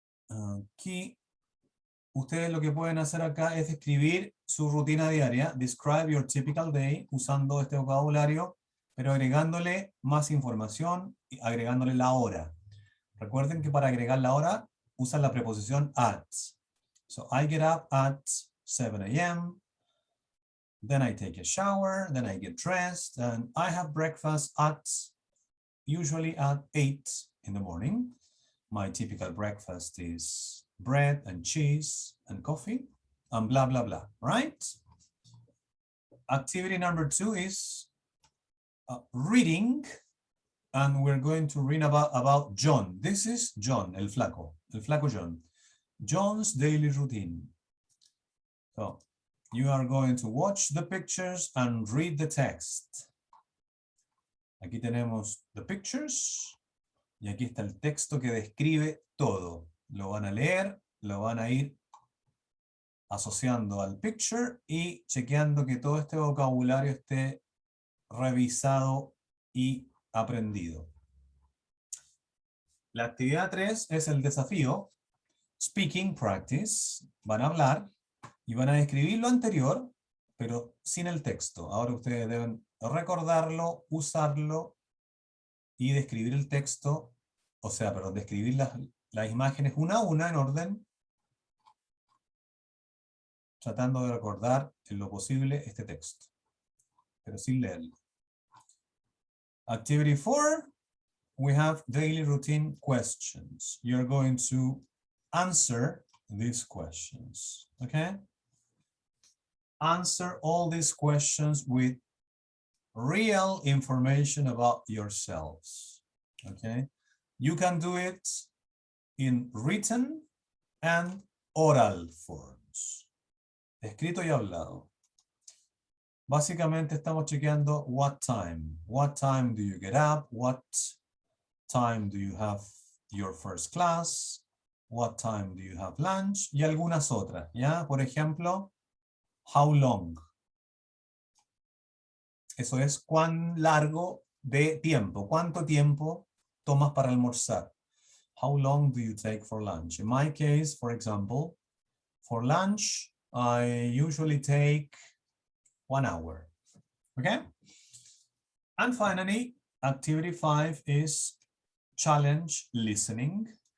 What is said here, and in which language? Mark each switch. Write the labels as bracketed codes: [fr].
[es] Aquí, ustedes lo que pueden hacer acá es escribir su rutina diaria, [en] describe your typical day, [es] usando este vocabulario, pero agregándole más información y agregándole la hora. Recuerden que para agregar la hora, usan la preposición at. [en] So, I get up at 7 a.m., then I take a shower, then I get dressed, and I have breakfast usually at 8 in the morning. My typical breakfast is bread and cheese and coffee, and blah, blah, blah, right? Activity number 2 is reading, and we're going to read about John. This is John, [es] el flaco [en] John. John's daily routine. So, you are going to watch the pictures and read the text. [es] Aquí tenemos [en] the pictures, [es] y aquí está el texto que describe todo. Lo van a leer, lo van a ir asociando al picture y chequeando que todo este vocabulario esté revisado y aprendido. La actividad 3 es el desafío. [en] Speaking practice. [es] Van a hablar y van a describir lo anterior, pero sin el texto. Ahora ustedes deben recordarlo, usarlo y describir el texto, o sea, perdón, describir las imágenes una a una en orden, tratando de recordar en lo posible este texto, pero sin leerlo. [en] Activity 4, we have daily routine questions. You're going to answer these questions, okay? Answer all these questions with real information about yourselves, okay? You can do it in written and oral forms. [es] Escrito y hablado. Básicamente estamos chequeando [en] what time do you get up, what time do you have your first class, what time do you have lunch, [es] y algunas otras, ¿ya? Por ejemplo, [en] how long. [es] Eso es cuán largo de tiempo, cuánto tiempo tomas para almorzar. [en] How long do you take for lunch? In my case, for example, for lunch, I usually take 1 hour, okay? And finally, activity 5 is challenge listening.